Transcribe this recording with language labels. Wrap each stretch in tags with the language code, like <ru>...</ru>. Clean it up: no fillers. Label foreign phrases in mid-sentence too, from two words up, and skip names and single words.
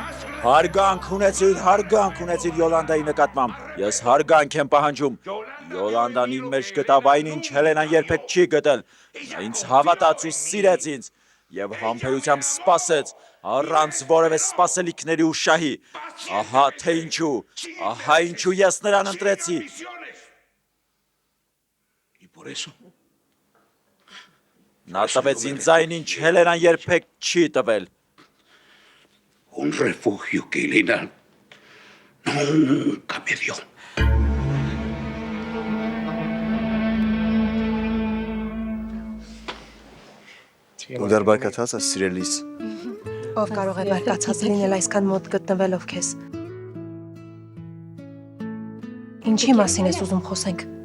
<hy>Հարգանք ունեցիր Յոլանդայի նկատմամբ։ Ես հարգանք եմ պահանջում։ Յոլանդան իմ մեջ գտավ այն, ինչ Հելենան երբեք չի գտել։ Նա ինձ հավատաց ու սիրեց ինձ եւ համբերությամբ սպասեց առանց որևէ սպասելիքների ու շահի։ Ահա թե ինչու ես նրան ընտրեցի։ Նա տվեց ինձ այն, ինչ Հելենան երբեք չի տվել։</hy> <es>Un refugio que Elena nunca me dio.</es> <hy>Դու դեռ բարկացած ես սիրելիս։ Ով կարող է բարկացած լինել այսքան մոտ գտնվելով քեզ։ Ինչի մասին ես ուզում խոսենք։</hy>